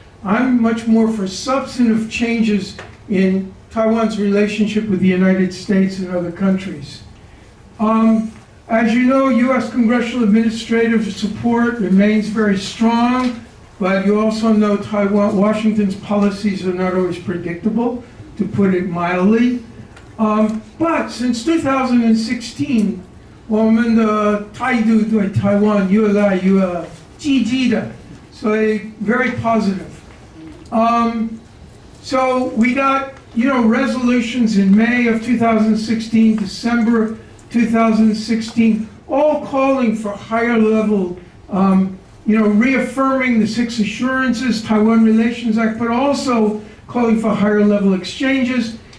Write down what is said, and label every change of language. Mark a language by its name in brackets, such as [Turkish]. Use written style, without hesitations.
[English] I'm much more for substantive changes in Taiwan's relationship with the United States and other countries. As you know, U.S. congressional administrative support remains very strong, but you also know Washington's policies are not always predictable, to put it mildly. But since 2016, [Chinese] 我们的态度对台湾越来越积极的, [English] so very positive. So we got, you know, resolutions in May of 2016, December 2016, all calling for higher level, you know, reaffirming the 6 assurances, Taiwan Relations Act, but also calling for higher level exchanges.